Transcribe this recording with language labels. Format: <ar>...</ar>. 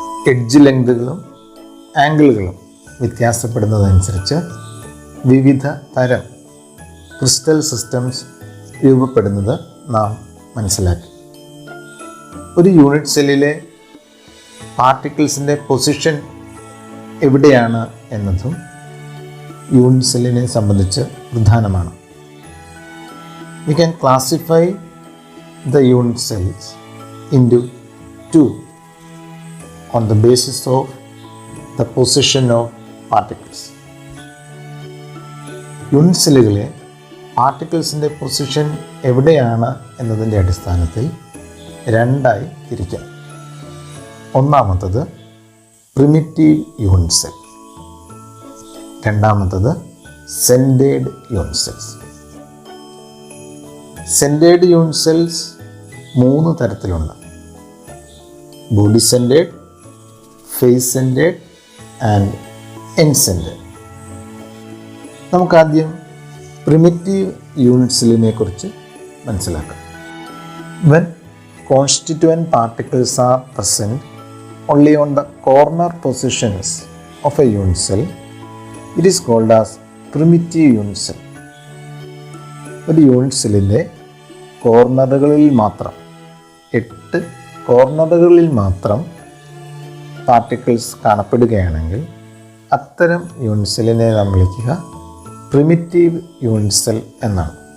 <ml>Edge ലെങ്തുകളും ആംഗിളുകളും വ്യത്യാസപ്പെടുന്നതനുസരിച്ച് വിവിധ തരം crystal systems രൂപപ്പെടുന്നത് നാം മനസ്സിലാക്കി. ഒരു യൂണിറ്റ് സെല്ലിലെ പാർട്ടിക്കിൾസിൻ്റെ പൊസിഷൻ എവിടെയാണ് എന്നതും യൂണിറ്റ് സെല്ലിനെ സംബന്ധിച്ച് പ്രധാനമാണ്.</ml> <en>We can classify the unit cells into 2 on the basis of the position of particles.</en> <ml>Unit സെല്ലുകളെ പാർട്ടിക്കിൾസിൻ്റെ പൊസിഷൻ എവിടെയാണ് എന്നതിൻ്റെ അടിസ്ഥാനത്തിൽ 2ആയി തിരിക്കാം. ഒന്നാമത്തത് പ്രിമിറ്റീവ് യൂണിറ്റ് സെൽ, രണ്ടാമത്തത് centered unit cells. Centered unit cells 3 തരത്തിലുണ്ട്: body centered, face centered and end centered. നമുക്കാദ്യം primitive unit സെല്ലിനെ കുറിച്ച് മനസ്സിലാക്കാം.</ml> <en>When constituent particles are present only on the corner positions of a unit cell, it is called as primitive unit cell.</en> <ml>ഒരു unit സെല്ലിൻ്റെ കോർണറുകളിൽ മാത്രം 8 കോർണറുകളിൽ മാത്രം particles കാണപ്പെടുകയാണെങ്കിൽ അത്തരം unit സെല്ലിനെ നാം വിളിക്കുക പ്രിമിറ്റീവ് യൂണിറ്റ് സെൽ എന്നാണ്.</ml>